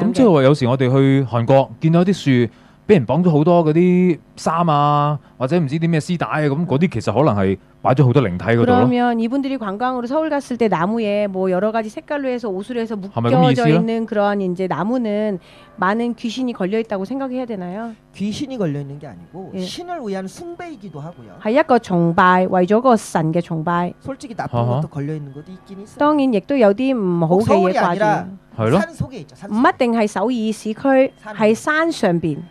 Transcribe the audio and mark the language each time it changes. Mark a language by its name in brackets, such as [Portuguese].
[Cantonese] 咁即係話有時我哋去韓國見到啲樹俾人綁咗好多嗰啲衫啊，或者唔知啲咩絲帶啊，咁嗰啲其實可能係 擺咗好多靈體嗰度咯。 [Korean] 그러면 이분들이 관광으로 서울 갔을 때 나무에 뭐 여러 가지 색깔로 해서 옷으로 해서 묶여져 있는 그런 이제 나무는 많은 귀신이 걸려 있다고 생각해야 되나요? 귀신이 걸려 있는 게 아니고 신을 위한 숭배이기도 하고요. [Cantonese] 係一個崇拜，為咗個神嘅崇拜。 [Korean] 솔직히 나쁜 것도 걸려 있는 것도 있긴 있어요. [Cantonese] 當然亦都有啲唔好嘅嘢掛住。係咯。唔一定係首爾市區，係山上邊。